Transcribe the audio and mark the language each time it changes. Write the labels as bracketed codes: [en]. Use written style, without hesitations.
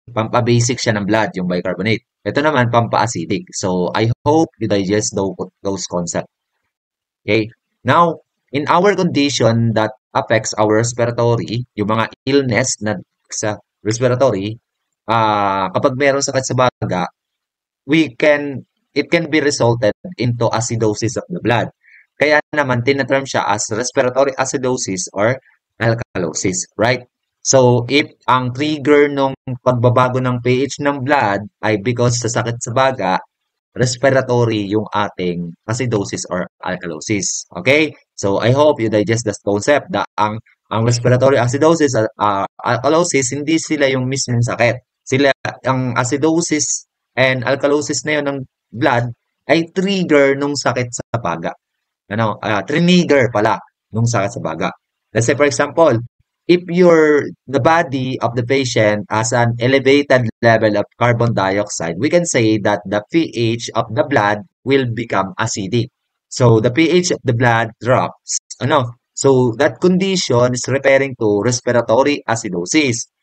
[tl] Pampa-basic siya ng blood, yung bicarbonate. Ito naman, pampa-acidic. [en] So, I hope you digest those concepts. Okay? Now, in our condition that affects our respiratory, yung mga illness na sa respiratory, kapag meron sakit sa baga, we can it can be resulted into acidosis of the blood. Kaya naman tinaterm siya as respiratory acidosis or alkalosis, right? [tl] So, if ang trigger nung pagbabago ng pH ng blood ay because sa sakit sa baga, respiratory yung ating acidosis or alkalosis. Okay? [en] So, I hope you digest the concept na ang respiratory acidosis at alkalosis, hindi sila yung mismong sakit. [tl] Sila, ang acidosis and alkalosis na yun ng blood ay trigger nung sakit sa baga. Trigger pala nung sakit sa baga. [en] Let's say, for example, if the body of the patient has an elevated level of carbon dioxide, we can say that the pH of the blood will become acidic. So the pH of the blood drops. So that condition is referring to respiratory acidosis.